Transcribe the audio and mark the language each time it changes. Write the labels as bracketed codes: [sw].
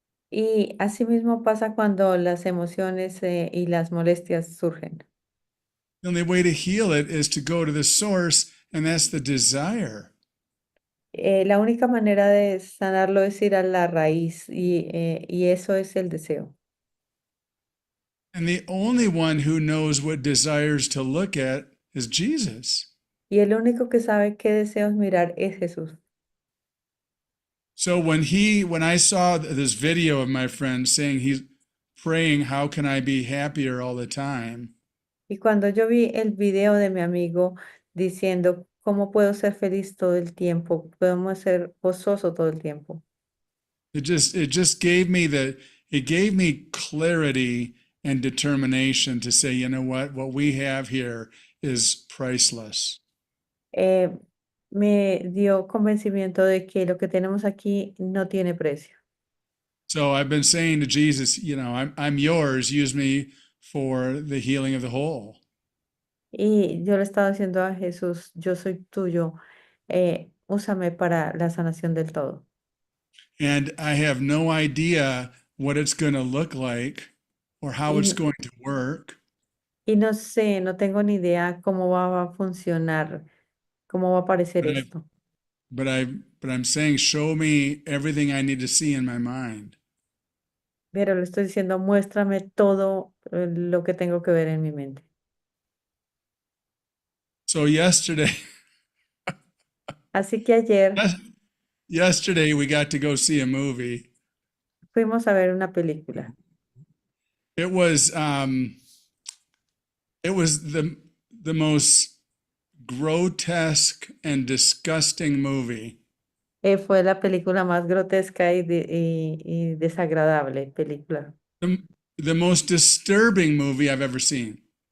[es] Y así mismo pasa cuando las emociones y las molestias surgen. [en] The only way to heal it is to go to the source, and that's the desire. [es] La única manera de sanarlo es ir a la raíz y eso es el deseo. [en] And the only one who knows what desires to look at is Jesus. [es] Y el único que sabe qué deseos mirar es Jesús. [en] So when I saw this video of my friend saying he's praying, how can I be happier all the time? [es] Y cuando yo vi el video de mi amigo diciendo, ¿cómo puedo ser feliz todo el tiempo? Podemos ser gozoso todo el tiempo. [en] It just gave me clarity and determination to say, you know what we have here is priceless. [es] Me dio convencimiento de que lo que tenemos aquí no tiene precio. [en] So I've been saying to Jesus, I'm yours, use me for the healing of the whole. [es] Y yo le estaba diciendo a Jesús, yo soy tuyo, úsame para la sanación del todo. [en] And I have no idea what it's going to look like or how it's going to work. [es] Y no sé, no tengo ni idea cómo va a funcionar, cómo va a aparecer esto. [en] But I'm saying, show me everything I need to see in my mind. [es] Pero le estoy diciendo, muéstrame todo lo que tengo que ver en mi mente. [en] So yesterday [es] Así que ayer [en] we got to go see a movie. [es] fuimos a ver una película. [en] It was the most grotesque and disgusting movie. [es] Fue la película más grotesca y desagradable película. [en] The most disturbing movie I've ever seen.